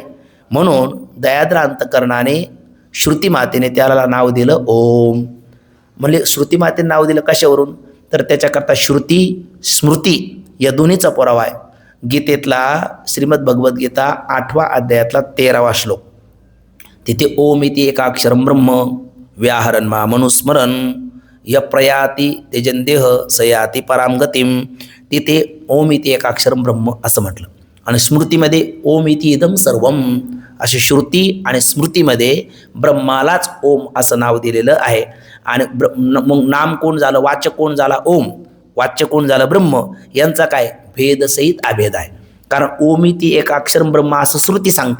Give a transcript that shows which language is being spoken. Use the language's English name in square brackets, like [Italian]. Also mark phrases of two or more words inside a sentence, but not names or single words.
[Marathi] म्हणून दयाद्र अंतकरणाने श्रुती मातेने त्याला नाव दिलं ओम. म्हणजे श्रुती मातेने नाव दिलं कशावरून? तर त्याच्याकरता श्रुती स्मृती या दोन्हीचा पुरावा आहे. गीतेतला श्रीमद भगवद्गीता 8व्या अध्यायातला 13वा श्लोक, तिथे [Sanskrit] ओम इति एकाक्षरम ब्रह्म व्याहरण मा मनुस्मरण य प्रयाती तेजंदेह सयाती पराम गतिम. तिथे ओम इति एकाक्षरम ब्रह्म [Marathi] असं म्हटलं. आणि स्मृतीमध्ये [Sanskrit] ओम इति इदम सर्वम, [Marathi] अशी श्रुती आणि स्मृतीमध्ये ब्रह्मालाच ओम असं नाव दिलेलं आहे. आणि मग नाम कोण झालं? वाच्य कोण झाला? ओम. वाच्य कोण झालं? ब्रह्म. यांचा काय भेदसहित अभेद आहे. कारण ओमी ती एक अक्षर ब्रह्म असं श्रुती सांगते.